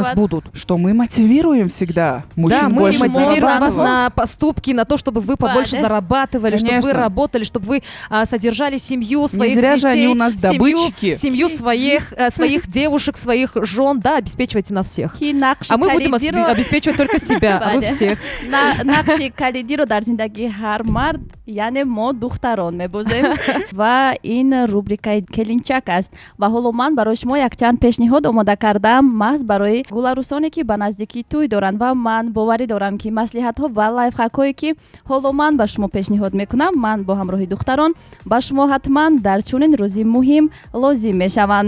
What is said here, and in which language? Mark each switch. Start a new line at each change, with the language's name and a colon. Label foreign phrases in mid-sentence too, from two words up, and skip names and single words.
Tajik: пул
Russian: будут? Что мы мотивируем всегда мужчин Да, мы больше мотивируем вас зарабатывать. на поступки, на то, чтобы вы побольше Да. зарабатывали, чтобы вы Конечно. работали, чтобы вы содержали семью своих зря детей, же они у нас добытчики. семью своих девушек, своих жен, да, обеспечивайте нас всех.
Tajik: ки нақши
Russian: А мы будем
Tajik: калидиро
Russian: обеспечивать только себя, а вы
Tajik: Бале.
Russian: всех.
Tajik: нақши калидиро дар зиндагии ҳар мард яъне мо духтарон мебозем ва ин рубрикаи келинчак аст ва ҳоло ман барои шумо якчанд пешниҳод омода кардам маҳз барои гуларӯсоне ки ба наздикӣ тӯй доранд ва ман боварӣ дорам ки маслиҳатҳо ва лайфхакҳое ки ҳоло ман ба шумо пешниҳод мекунам ман бо ҳамроҳи духтарон ба шумо ҳатман дар чунин рӯзи муҳим лозим мешаванд.